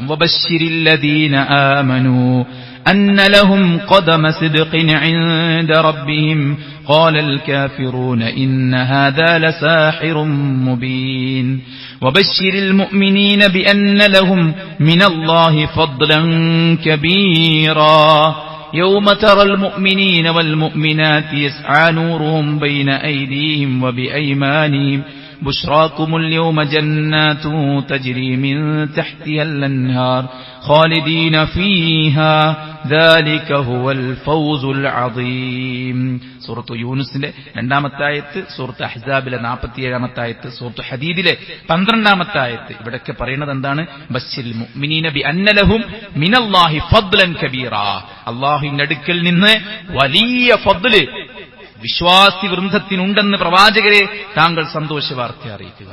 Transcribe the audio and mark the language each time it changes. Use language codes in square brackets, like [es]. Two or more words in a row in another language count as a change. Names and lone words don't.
[ar] وبشر الذين آمنوا أن لهم قدم صدق عند ربهم قال الكافرون إن هذا لساحر مبين وبشر المؤمنين بأن لهم من الله فضلا കബീറാ يوم ترى المؤمنين والمؤمنات يسعى نورهم بين أيديهم وبأيمانهم بشراكم اليوم جنات تجري من تحتها الأنهار خالدين فيها ذلك هو الفوز العظيم. [ml] സൂറത്ത് യൂനുസിലെ 2-ാമത്തെ ആയത്ത്, സൂറത്ത് അഹ്സാബിലെ 47-ാമത്തെ ആയത്ത്, സൂറത്ത് ഹദീദിലെ 12-ാമത്തെ ആയത്ത്. ഇവിടൊക്കെ പറയുന്നത് എന്താണ്? [ar] بشر المؤمنين بأن لهم من الله فضلا كبيرا, [ml] അല്ലാഹുവിന്റെ അടുക്കൽ നിന്ന് വലിയ ഫദ്ല് വിശ്വാസി വൃന്ദത്തിനുണ്ടെന്ന് പ്രവാചകരെ താങ്കൾ സന്തോഷവാർത്ത അറിയിക്കുക.